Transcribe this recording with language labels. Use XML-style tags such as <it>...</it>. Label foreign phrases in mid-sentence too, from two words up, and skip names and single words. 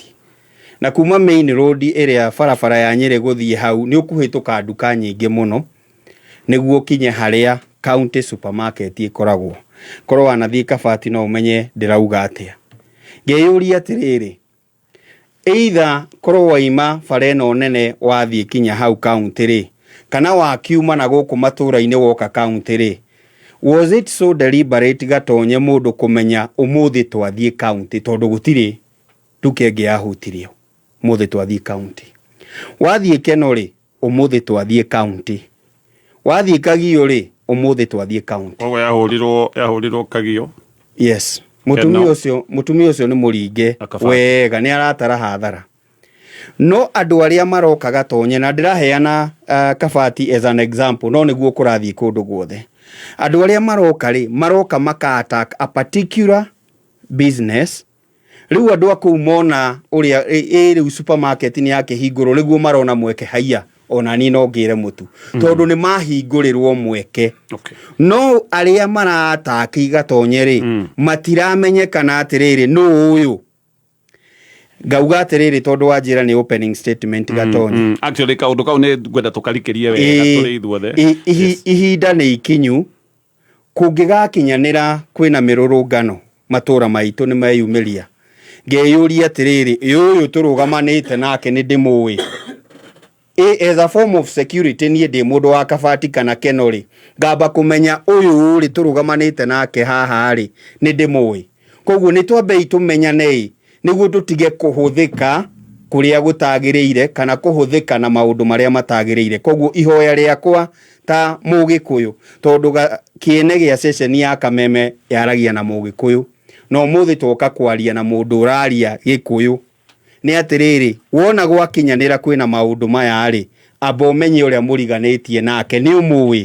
<ki>Na kuma main road ĩrĩa barabara ya Nyeri gũthiĩ hau nĩ ũkũhĩtũka nduka nyingĩ mũno nĩguo kinye harĩa County supermarket ĩkoragwo. Korwo wanathiĩ Kabati no ũmenye ndĩrauga atĩa. Ngeyũria atĩrĩrĩ, either korwo waima bara ĩno nene wathiĩ kinya hau County rĩ, kana wakiuma na gũkũ matũra-inĩ woka County rĩ,</ki> <en>was it so deliberate</en> <ki>gatonye mũndũ kũmenya ũmũthĩ twathiĩ County, tondũ gũtirĩ nduka ĩngĩ yahutirio, ũmũthĩ twathiĩ County. Wathiĩ Keno rĩ, ũmũthĩ twathiĩ County. Wathiĩ Kagio rĩ, ũmũthĩ twathiĩ County. Koguo yahũrirwo Kagio. Yes. Mutumia ũcio nĩ mũringe wega, nĩ aratara hathara. No andũ arĩa maroka gatonye, na ndĩraheana Kabati</ki> <en>as an example,</en> <ki>no nĩguo kũrathiĩ kũndũ guothe. Andũ arĩa maroka rĩ, maroka maka-attack</ki> <en>a particular business.</en> <ki>Rĩu andũ akũu mona ũrĩa rĩu supermarket nĩ yakĩhingũrwo, nĩguo marona mweke haiya ona niĩ no ngĩre mũtu, tondũ nĩ mahingũrĩrwo mweke. No arĩa mara-attack gatonye rĩ, matiramenyekana atĩrĩrĩ nũ ũyũ. Ngauga atĩrĩrĩ tondũ wanjĩra nĩ</ki> <en>opening statement</en> <ki>gatonye. Actually kaũndũ kau nĩ ngwenda tũkarikĩrie wega tũrĩ ithuothe. Ihinda nĩ ikinyu, kũngĩgakinyanĩra kwĩna mĩrũrũngano matũra maitũ nĩ meyumĩria. Ngeyũria atĩrĩrĩ, ũyũ tũrũgamanĩte nake nĩ ndĩmũĩ.</ki> <en>As a form of security</en> <ki>niĩ ndĩ mũndũ wa Kabati kana Keno rĩ, ngamba kũmenya ũyũ rĩ tũrũgamanĩte nake haha rĩ nĩ ndĩmũĩ. Koguo nĩ twambei tũmenyane nĩguo tũtige kũhũthĩka kũrĩa gũtagĩrĩire kana kũhũthĩka na maũndũ marĩa matagĩrĩire. Koguo ihoya rĩakwa ta Mũgĩkũyũ, tondũ kĩene gĩa ceceni ya Kameme yaragia na Mũgĩkũyũ, no mũthĩ twoka kwaria na mũndũ ũraria Gĩkũyũ, nĩ atĩrĩrĩ, wona gwakinyanĩra kwĩna maũndũ maya rĩ, amba ũmenye ũrĩa mũriganĩtie nake nĩ ũmũĩ.</ki>